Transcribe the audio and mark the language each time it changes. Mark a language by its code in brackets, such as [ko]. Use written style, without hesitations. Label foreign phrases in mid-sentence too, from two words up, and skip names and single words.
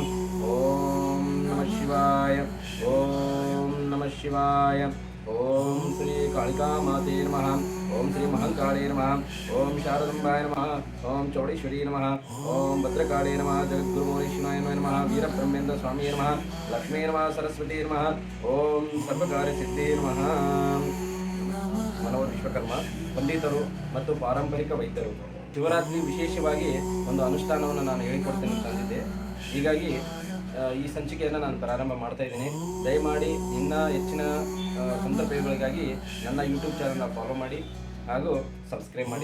[sa] ओम नमः शिवाय, ओम नमः शिवाय, ओम श्री कालिका माते नमः, ओम श्री महंकाळे नमः, ओम शारदांबाय नमः, ओम चौडेश्वरी नमः, ओम भद्रकाळे नमः, जगद्गुरुमौलीश्वराय नमः, वीरब्रह्मेन्द्र स्वामी नमः, लक्ष्मी नमः, सरस्वती नमः, ओम सर्वकार्यसिद्धे नमः। [kn] ಮನೋಹರ್ ವಿಶ್ವಕರ್ಮ ಪಂಡಿತರು ಮತ್ತು ಪಾರಂಪರಿಕ ವೈದ್ಯರು ಶಿವರಾತ್ರಿ ವಿಶೇಷವಾಗಿ ಒಂದು ಅನುಷ್ಠಾನವನ್ನು ನಾನು ಹೇಳಿಕೊಡ್ತೇನೆ ತಂದಿದ್ದೆ. ಹೀಗಾಗಿ ಈ ಸಂಚಿಕೆಯನ್ನು ನಾನು ಪ್ರಾರಂಭ ಮಾಡ್ತಾ ಇದ್ದೀನಿ. ದಯಮಾಡಿ ಇನ್ನೂ ಹೆಚ್ಚಿನ ಸಂದರ್ಭಗಳಿಗಾಗಿ ನನ್ನ ಯೂಟ್ಯೂಬ್ ಚಾನಲ್ನ ಫಾಲೋ ಮಾಡಿ ಹಾಗೂ ಸಬ್ಸ್ಕ್ರೈಬ್ ಮಾಡಿ.